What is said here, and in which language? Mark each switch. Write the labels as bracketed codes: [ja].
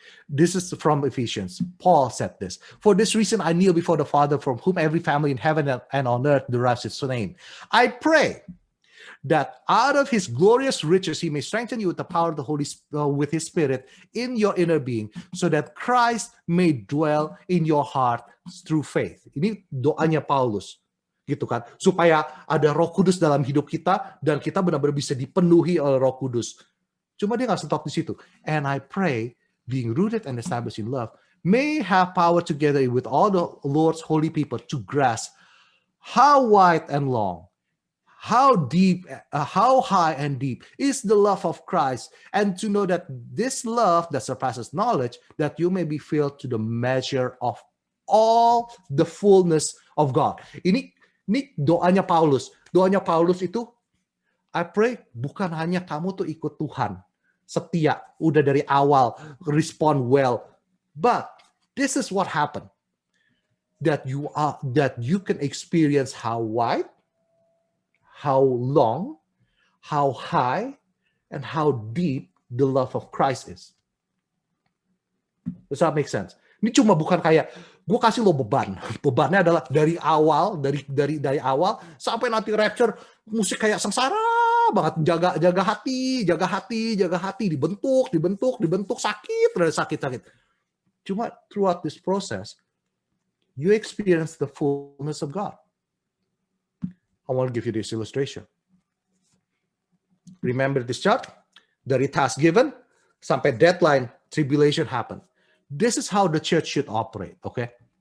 [en] This is from Ephesians. Paul said this. For this reason, I kneel before the Father, from whom every family in heaven and on earth derives its name. I pray that out of his glorious riches he may strengthen you with the power of the Holy with his Spirit in your inner being, so that Christ may dwell in your heart through faith. [id] Ini doanya Paulus, gitu kan? Supaya ada Roh Kudus dalam hidup kita dan kita benar-benar bisa dipenuhi oleh Roh Kudus. Cuma dia nggak stop di situ. [en] And I pray, being rooted and established in love, may have power together with all the Lord's holy people to grasp how wide and long, how deep, how high and deep is the love of Christ, and to know that this love that surpasses knowledge, that you may be filled to the measure of all the fullness of God. [id] Ini doanya Paulus. Doanya Paulus itu, [en] I pray [id] bukan hanya kamu tuh ikut Tuhan, setia, udah dari awal, [en] respond well, but this is what happened. That you can experience how wide, how long, how high, and how deep the love of Christ is. Does that make sense? [id] Ini cuma bukan kayak gue kasih lo beban. Bebannya adalah dari awal, dari awal sampai nanti rapture, musik kayak sengsara banget, jaga hati, dibentuk, sakit. [en] Cuma throughout this process, you experience the fullness of God. I want to give you this illustration. Remember this chart? Dari task given sampai deadline, tribulation happen. This is how the church should operate, okay?